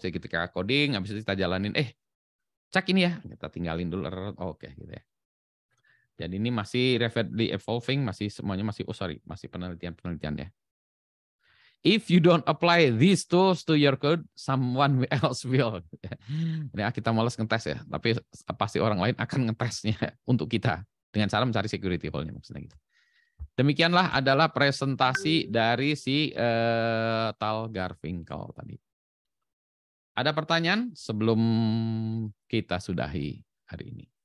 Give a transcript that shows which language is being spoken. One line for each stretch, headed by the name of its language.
Indonesian: Jadi ketika coding, habis itu kita jalanin, cek ini ya, kita tinggalin dulu. Oke, gitu ya. Jadi ini masih
English: rapidly evolving,
Indonesian: masih semuanya masih masih penelitian ya.
English: If you don't apply these tools to your code, someone else will.
Indonesian: Ya, kita malas ngetes ya, tapi pasti orang lain akan ngetesnya untuk kita dengan cara mencari security hole-nya maksudnya gitu. Demikianlah adalah presentasi dari si Tal Garfinkel tadi. Ada pertanyaan sebelum kita sudahi hari ini?